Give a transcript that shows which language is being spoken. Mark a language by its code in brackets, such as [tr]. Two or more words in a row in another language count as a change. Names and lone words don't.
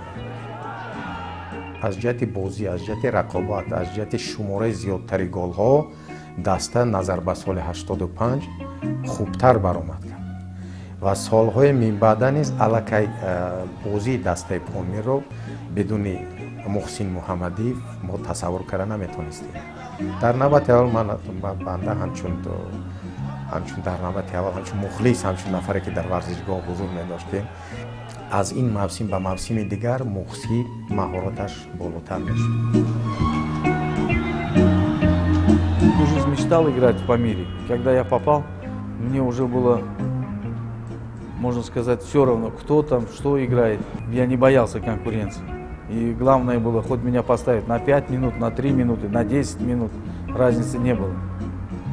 [tg] аз ҷиҳати бозӣ, аз ҷиҳати рақобат, аз ҷиҳати шумораи зиёдтари голҳо даста назар ба соли 85 хубтар баромад кард ва солҳои минбаъда низ аллакай бозии дастаи Помирро бидуни муҳсин муҳаммадиев мо тасаввур карда наметонистем. дар навбати аввал банда ҳамчун дар навбати аввал ҳамчун мухлис, ҳамчун нафаре ки дар варзишгоҳ ҳузур медоштем, аз ин мавсим ба мавсими дигар муҳсин маҳораташ болотар мешуд. [ru] Всю жизнь мечтал играть в Памире. Когда я попал, мне уже было, можно сказать, все равно, кто там, что играет. Я не боялся конкуренции. И главное было, хоть меня поставить на 5 минут, на 3 минуты, на 10 минут, разницы не было.